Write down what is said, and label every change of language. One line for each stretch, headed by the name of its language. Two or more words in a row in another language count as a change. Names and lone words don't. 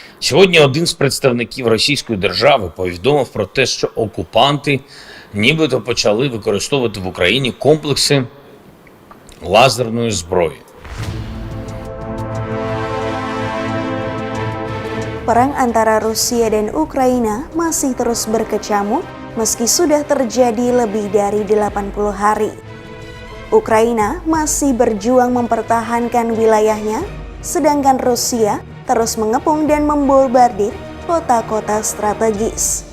Ukrainian: Сьогодні один з представників Російської держави повідомив про те, що окупанти нібито почали використовувати в Україні комплекси лазерної зброї.
Indonesian: Perang antara Rusia dan Ukraina masih terus berkecamuk meski sudah terjadi lebih dari 80 hari. Ukraina masih berjuang mempertahankan wilayahnya, sedangkan Rusia terus mengepung dan membombardir kota-kota strategis.